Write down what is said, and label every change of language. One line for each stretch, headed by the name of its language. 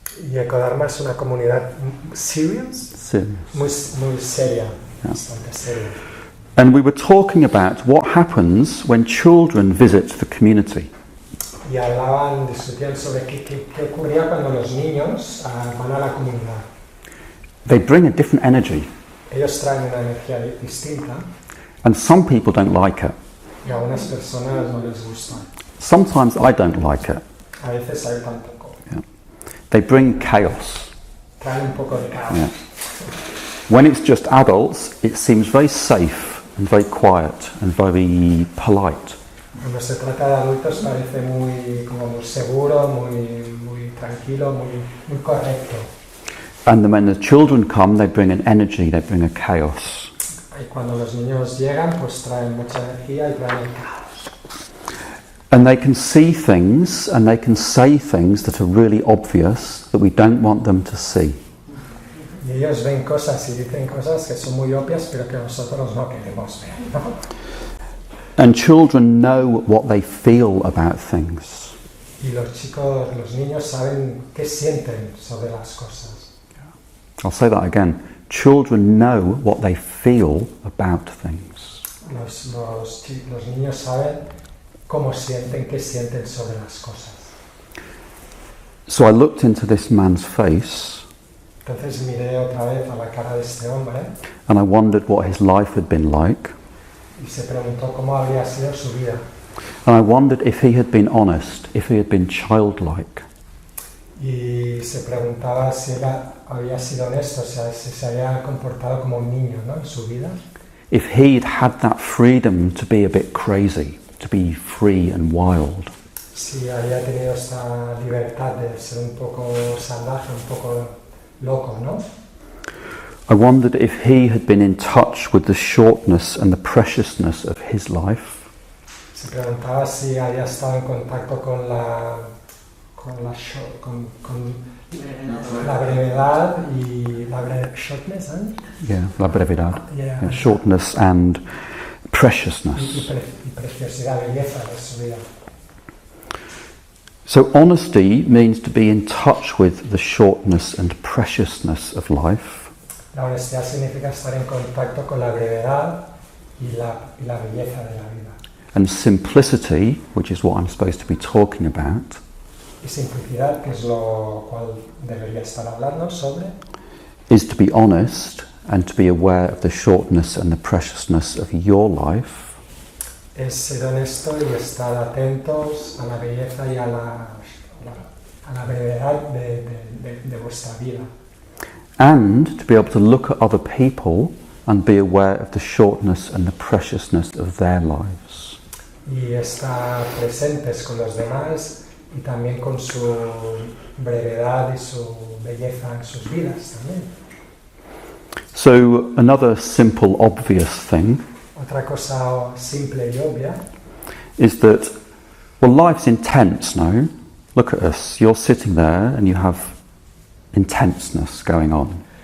Spanish: Y Eco-Dharma es una comunidad
English: serious,
Spanish: muy seria,
English: Yeah.
Spanish: bastante seria.
English: And we were talking about what happens when children visit the community.
Spanish: Y discutían sobre qué ocurría cuando los niños van a la comunidad.
English: They bring a different energy,
Spanish: Ellos traen una energía distinta
English: and some people don't like it.
Spanish: y a algunas personas no les gusta.
English: Sometimes I don't like it.
Spanish: A veces hay tampoco.
English: They bring chaos.
Spanish: Traen un poco de caos.
English: Yeah. When it's just adults, it seems very safe and very quiet and very polite.
Spanish: Cuando se trata de adultos parece como muy seguro, muy tranquilo, muy correcto.
English: And then when the children come, they bring an energy, they bring a chaos.
Spanish: Y cuando los niños llegan, pues traen mucha energía y traen el caos.
English: And they can see things and they can say things that are really obvious that we don't want them to see.
Spanish: Y ellos ven cosas y dicen cosas que son muy obvias, pero que nosotros no queremos ver, ¿no?
English: And children know what they feel about things.
Spanish: Y los niños saben qué sienten sobre las cosas.
English: I'll say that again. Children know what they feel about things.
Spanish: Los niños saben cómo sienten, qué sienten sobre las cosas.
English: So I looked into this man's face
Spanish: Entonces miré otra vez a la cara de este hombre
English: and I wondered what his life had been like.
Spanish: y se preguntó cómo habría sido su vida.
English: And I wondered if he had been honest, if he had been childlike.
Spanish: Y se preguntaba si él había sido honesto, si se había comportado como un niño, ¿no? En su vida.
English: If he'd had that freedom to be a bit crazy, to be free and wild.
Spanish: Si había tenido esta libertad de ser un poco salvaje, un poco loco, ¿no?
English: I wondered if he had been in touch with the shortness and the preciousness of his life.
Spanish: Se preguntaba si había estado en contacto con la brevedad y
English: shortness,
Spanish: ¿eh?
English: Yeah,
Spanish: la brevedad.
English: Yeah. Yeah, shortness and preciousness.
Spanish: Y preciosidad, belleza de su vida.
English: So honesty means to be in touch with the shortness and preciousness of life.
Spanish: La honestidad significa estar en contacto con la brevedad y la belleza de la vida.
English: And simplicity, which is what I'm supposed to be talking about,
Spanish: Y simplicidad, que es lo cual debería estar hablando sobre,
English: is to be honest and to be aware of the shortness and the preciousness of your life.
Spanish: es ser honesto y estar atentos a la belleza y a la brevedad de vuestra vida.
English: And to be able to look at other people and be aware of the shortness and the preciousness of their lives.
Spanish: Y estar presentes con los demás y también con su brevedad y su belleza en sus vidas también.
English: So another simple, obvious thing
Spanish: Otra cosa simple y obvia
English: is that, well, life's intense now. Look at us. You're sitting there and you have intenseness going on.